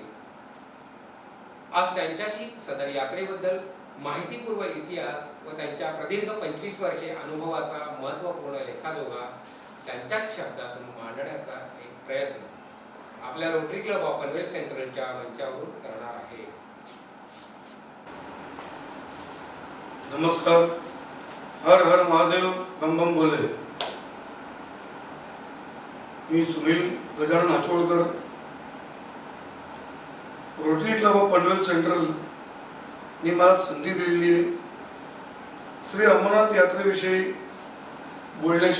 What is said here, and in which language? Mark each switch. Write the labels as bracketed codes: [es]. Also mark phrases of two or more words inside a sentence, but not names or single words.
[mr] आज त्यांच्याशी सदर यात्रेबद्दल माहितीपूर्व इतिहास व त्यांच्या प्रदीर्घ 25 वर्षे अनुभवाचा महत्त्वपूर्ण लेखाजोखा त्यांच्याच शब्दातून मांडण्याचा एक प्रयत्न आपल्या रोटरी क्लब ऑफ पनवेल सेंट्रलच्या मंचावरून करणार आहे. नमस्कार. [hi] हर हर महादेव, बम बम बोले. [mr] मी सुनील गजानन आचोळकर, रोटरी क्लब ऑफ पनवेल सेंट्रल नी मला संधी दिलेली आहे श्री अमरनाथ यात्रेविषयी बोलण्याची.